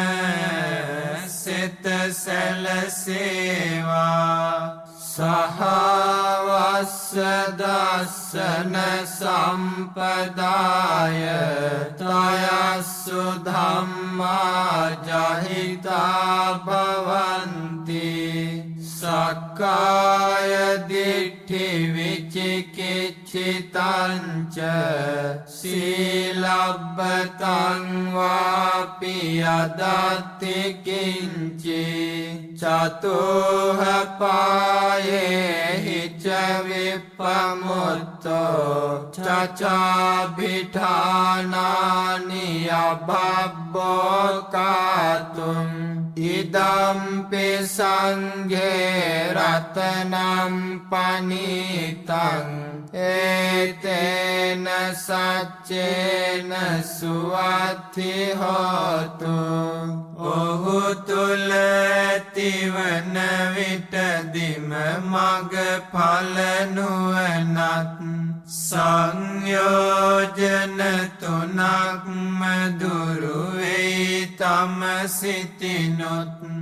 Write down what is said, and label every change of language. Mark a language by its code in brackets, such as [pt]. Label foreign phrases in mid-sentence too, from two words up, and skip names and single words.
[si] සෙත සැලසේවා [pi] සහවස්ස දස්සන සම්පදාය තයස්සු ධම්මා ජහිතා භවන්ති සක්කාය දිට්ඨි විචිකිච්ඡිතං ච සීලබ්බතං වාපි අදත්ති කිංචි චතුහ පායේ හිච විප්පමුත්තෝ චචාභිඨානානි අබබ්බෝ කාතුම් ඉදම්පි සංඝේ රතනම් පනිතං ඒතේන සච්චේන සුවත්ති හෝතු [si] ඔහු තුල ඇතිවන විටදිම මග ඵල නුවණත් සංයෝජන තුනක්ම දුරු වෙයි තම සිතිනොත්